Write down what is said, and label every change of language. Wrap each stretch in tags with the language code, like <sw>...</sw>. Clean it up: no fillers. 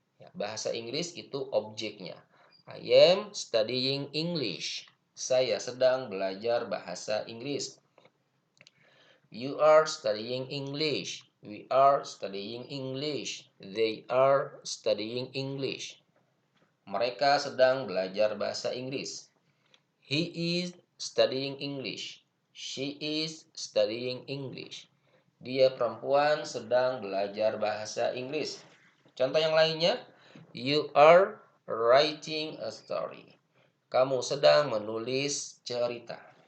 <id>Ya, bahasa Inggris itu objeknya.</id> <en>I am studying English.</en> <id>Saya sedang belajar bahasa Inggris.</id> <en>You are studying English. We are studying English. They are studying English.</en> <id>Mereka sedang belajar bahasa Inggris.</id> <en>He is studying English. She is studying English.</en> <id>Dia perempuan sedang belajar bahasa Inggris. Contoh yang lainnya,</id> <en>you are writing a story.</en> <id>Kamu sedang menulis cerita.</id>